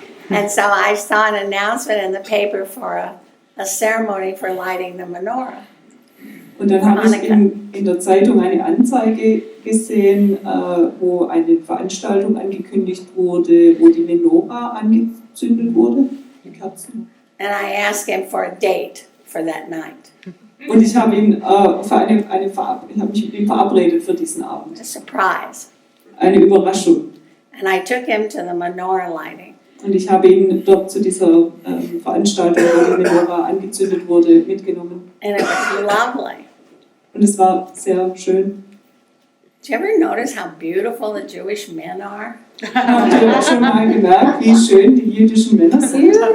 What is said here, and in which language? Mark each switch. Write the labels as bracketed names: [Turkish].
[English] And so I saw an announcement in the paper for a ceremony for lighting the menorah. [German] Und dann habe ich in der Zeitung eine Anzeige gesehen, wo eine Veranstaltung angekündigt wurde, wo die Menorah angezündet wurde, die Kerzen. [English] And I asked him for a date for that night. [German] Und ich habe ihn ich habe mich mit ihm verabredet für diesen Abend. [English] A surprise. [German] Eine Überraschung. [English] And I took him to the menorah lighting. [German] Und ich habe ihn dort zu dieser Veranstaltung, wo die Menorah angezündet wurde, mitgenommen. [English] And it was lovely. [German] Und es war sehr schön. [English] Did you ever notice how beautiful the Jewish men are? [German] Habt ihr schon mal gemerkt, wie schön die jüdischen Männer sind?